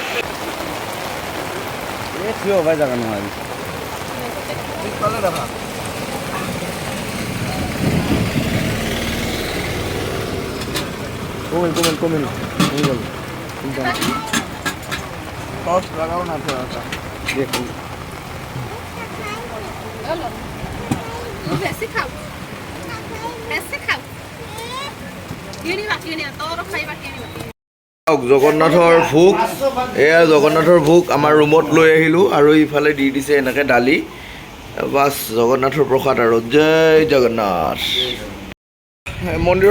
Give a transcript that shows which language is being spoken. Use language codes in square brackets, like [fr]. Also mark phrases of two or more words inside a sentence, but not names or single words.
[hi] क्यों भाई जगह नहीं कमिल सॉस लगाओ ना थोड़ा सा देखो वैसे खाओ [as] জগন্নাথৰ ভোগ এয়া জগন্নাথৰ ভোগ আমাৰ ৰুমত লৈ আহিলোঁ আৰু ইফালে দি দিছে এনেকৈ দালি বাছ জগন্নাথৰ প্ৰসাদ আৰু জয় জগন্নাথ মন্দিৰৰ